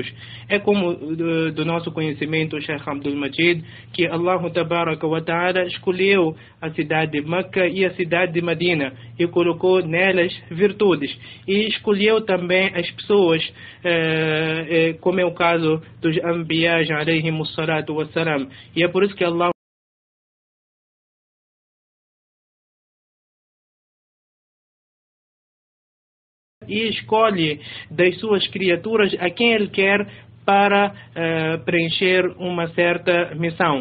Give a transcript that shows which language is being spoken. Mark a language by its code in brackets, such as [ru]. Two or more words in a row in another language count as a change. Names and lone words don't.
[pt] É como do nosso conhecimento, Sheikh Abdul Majid, que [ar] الله تبارك وتعالى [pt] escolheu a cidade de Meca e a cidade de Medina e colocou nelas virtudes, e escolheu também as pessoas, como é o caso dos Anbiyas [ar] عليهم الصلاة والسلام. [pt] E é por isso que Allah e escolhe das suas criaturas a quem ele quer para preencher uma certa missão.